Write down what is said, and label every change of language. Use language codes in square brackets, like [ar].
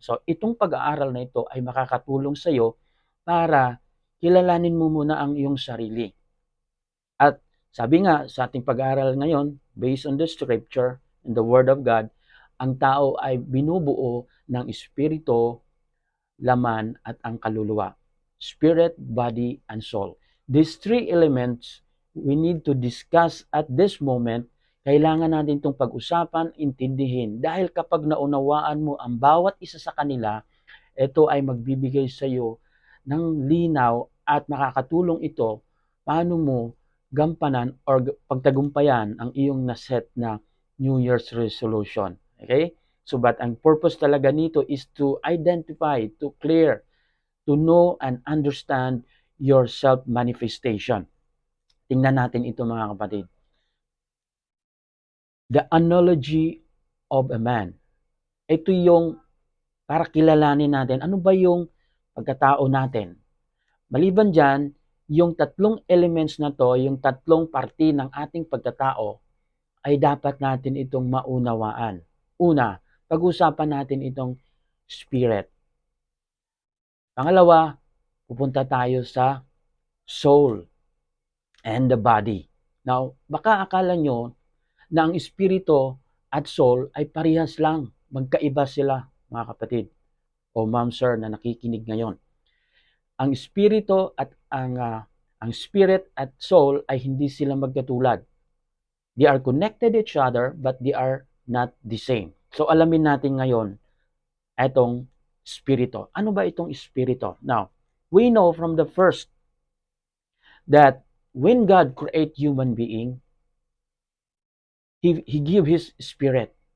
[tl] So, itong pag-aaral na ito ay makakatulong sa iyo para kilalanin mo muna ang iyong sarili. At sabi nga sa ating pag-aaral ngayon, [en] based on the scripture and the word of God, [tl] ang tao ay binubuo ng espiritu, laman at ang kaluluwa. [en] Spirit, body, and soul. These three elements we need to discuss at this moment. [tl] Kailangan natin itong pag-usapan, intindihin. Dahil kapag naunawaan mo ang bawat isa sa kanila, ito ay magbibigay sa iyo ng linaw at makakatulong ito paano mo gampanan or pagtagumpayan ang iyong naset na [en] New Year's resolution. [tl] Okay? [en] So, but [tl] ang purpose talaga nito [en] is to identify, to clear, to know and understand your self-manifestation. [tl] Tingnan natin ito mga kapatid. [en] The analogy of a man. [tl] Ito yung para kilalanin natin ano ba yung pagkatao natin. Maliban dyan, yung tatlong elements na to, yung tatlong parte ng ating pagkatao, ay dapat natin itong maunawaan. Una, pag-usapan natin itong spirit. Pangalawa, pupunta tayo sa [en] soul and the body. [tl] Now, baka akala nyo na ang espiritu at soul ay parehas lang. Magkaiba sila, mga kapatid o ma'am sir na nakikinig ngayon. Ang espiritu at ang spirit at soul ay hindi sila magkatulad. [en] They are connected to each other but they are not the same. [tl] So alamin natin ngayon itong espiritu. Ano ba itong espiritu? [en] Now, we know from the first that when God create human being, He give His Spirit.